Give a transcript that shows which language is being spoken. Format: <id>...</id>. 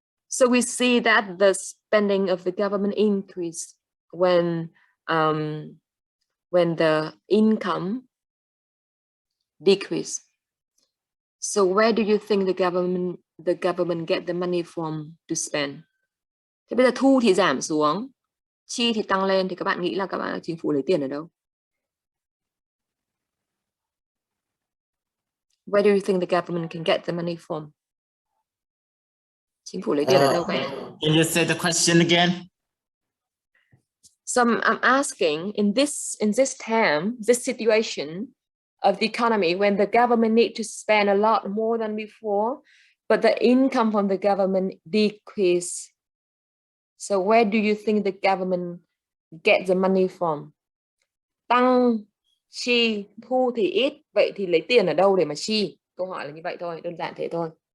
<en>So we see that the spending of the government increased when the income decreased. So where do you think the government get the money from to spend?</en> <vi>Thế bây giờ thu thì giảm xuống, chi thì tăng lên, thì các bạn nghĩ là chính phủ lấy tiền ở đâu?</vi> <en>Where do you think the government can get the money from?</en> <vi>Chính phủ lấy tiền ở đâu vậy?</vi> <en>Can you say the question again? So I'm asking, in this time, this situation of the economy, when the government need to spend a lot more than before, but the income from the government decrease. So where do you think the government get the money from?</en> <vi>Tăng chi, thu thì ít, vậy thì lấy tiền ở đâu để mà chi? Câu hỏi là như vậy thôi, đơn giản thế thôi.</vi>